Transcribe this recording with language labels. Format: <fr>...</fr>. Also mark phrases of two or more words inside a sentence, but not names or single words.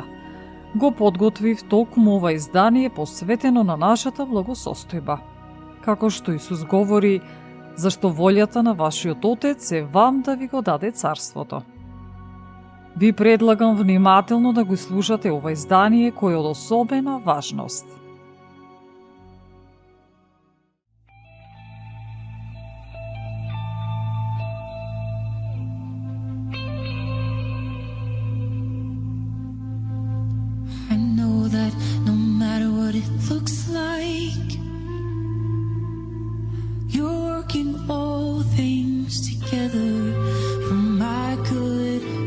<mk>Го подготвив токму ова издание посветено на нашата благосостојба. Како што Исус говори, зашто волјата на вашиот Отец е вам да ви го даде царството. Ви предлагам внимателно да го слушате ова издание кое е од особена важност.</mk> <en>I know that no matter what it looks like, you're working all things together for my good.</en>